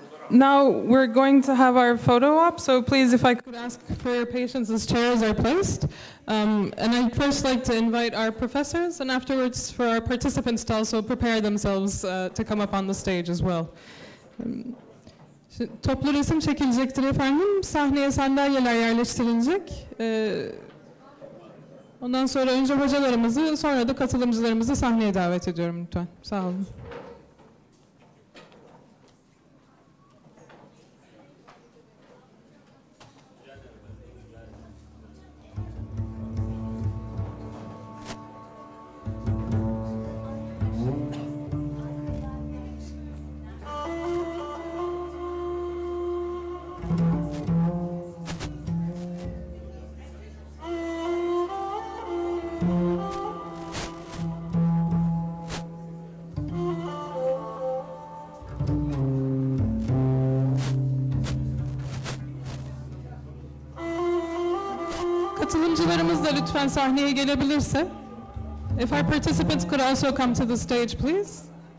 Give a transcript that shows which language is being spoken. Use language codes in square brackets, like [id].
[en] Now we're going to have our photo op, so please, if I could ask for your patience as chairs are placed. And I'd first like to invite our professors, and afterwards for our participants to also prepare themselves to come up on the stage as well. [tr] Toplu resim çekilecektir efendim. Sahneye sandalyeler yerleştirilecek. Ondan sonra önce hocalarımızı, sonra da katılımcılarımızı sahneye davet ediyorum lütfen. Sağ olun. Katılımcılarımız da lütfen sahneye gelebilirse. [en] If our participants could also come to the stage, please.